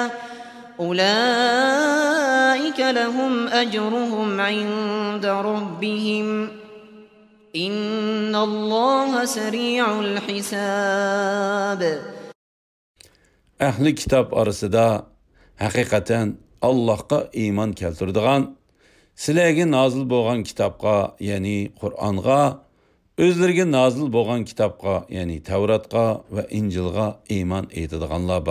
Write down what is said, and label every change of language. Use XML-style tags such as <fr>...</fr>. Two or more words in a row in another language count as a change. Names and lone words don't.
<ar>أولئك لهم أجرهم عند ربهم إن الله سريع الحساب.</ar> <uz>Ahli kitob orasida haqiqatan Allohga iymon keltiradigan, sizlarga nozil bo'lgan kitobga, ya'ni Qur'onga, o'zlariga nozil bo'lgan kitobga, ya'ni Tavratga va Injilga iymon etadiganlar bor.</uz>